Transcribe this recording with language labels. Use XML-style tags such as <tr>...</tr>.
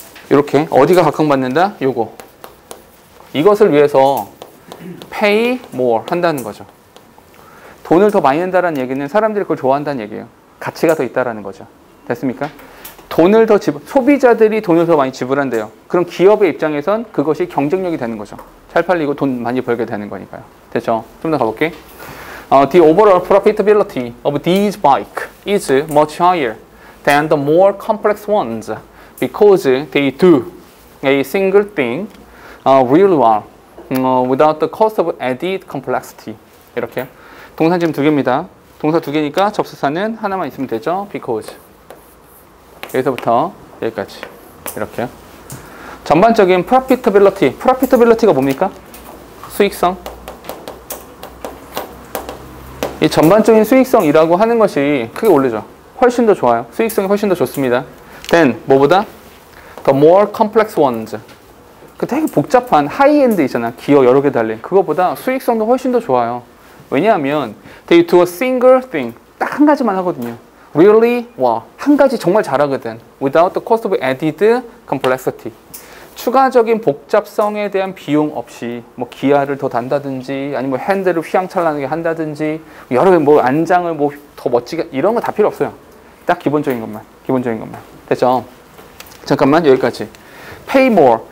<ko>이렇게 어디가 각광받는다? 요거. 이것을 위해서</ko> <en>pay more</en> <ko>한다는 거죠. 돈을 더 많이 낸다는 얘기는 사람들이 그걸 좋아한다는 얘기예요. 가치가 더 있다라는 거죠. 됐습니까? 소비자들이 돈을 더 많이 지불한대요. 그럼 기업의 입장에선 그것이 경쟁력이 되는 거죠. 잘 팔리고 돈 많이 벌게 되는 거니까요. 됐죠? 좀 더 가볼게.</ko> <en>The overall profitability of these bikes is much higher than the more complex ones because they do a single thing really well without the cost of added complexity.</en> <ko>이렇게. 동사 지금 2개입니다. 동사 2개니까 접수사는 하나만 있으면 되죠. because. 여기서부터 여기까지. 이렇게요. 전반적인 profitability가 뭡니까? 수익성. 이 전반적인 수익성이라고 하는 것이 크게 오르죠. 훨씬 더 좋아요. 수익성이 훨씬 더 좋습니다.</ko> <en>then</en> <ko>뭐보다?</ko> <en>the more complex ones.</en> <ko>그 되게 복잡한 하이엔드 있잖아. 기어 여러 개 달린. 그거보다 수익성도 훨씬 더 좋아요. 왜냐하면</ko> <en>they do a single thing.</en> <ko>딱 한 가지만 하거든요.</ko> <en>Really?</en> <ko>와, 한 가지 정말 잘하거든.</ko> <en>Without the cost of added complexity.</en> <ko>추가적인 복잡성에 대한 비용 없이 뭐 기아를 더 단다든지 아니면 핸들을 휘황찬란하게 한다든지 여러 개 뭐 안장을 뭐 더 멋지게 이런 거 다 필요 없어요. 딱 기본적인 것만. 됐죠? 잠깐만 여기까지.</ko> <en>Pay more.</en>